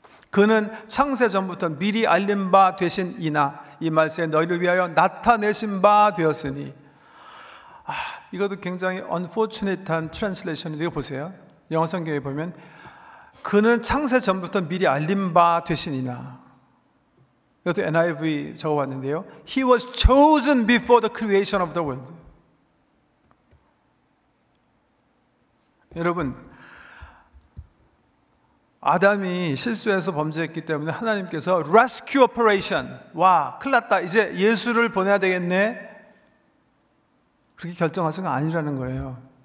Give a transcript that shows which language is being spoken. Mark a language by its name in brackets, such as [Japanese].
[Korean] 그는 창세 전부터 미리 알린 바 되신 이나 이 말씀에 너희를 위하여 나타내신 바 되었으니. 이것도 굉장히 [English] unfortunate한 translation [Korean] 이에요. 보세요. 영어 성경에 보면 그는 창세 전부터 미리 알린 바 되신 이나. 이것도 NIV 적어봤는데요. [English] He was chosen before the creation of the world. [Korean] 여러분, 아담이 실수해서 범죄했기 때문에 하나님께서 rescue operation, 와, 큰일 났다, 이제 예수를 보내야 되겠네, 그렇게 결정하신 건 아니라는 거예요.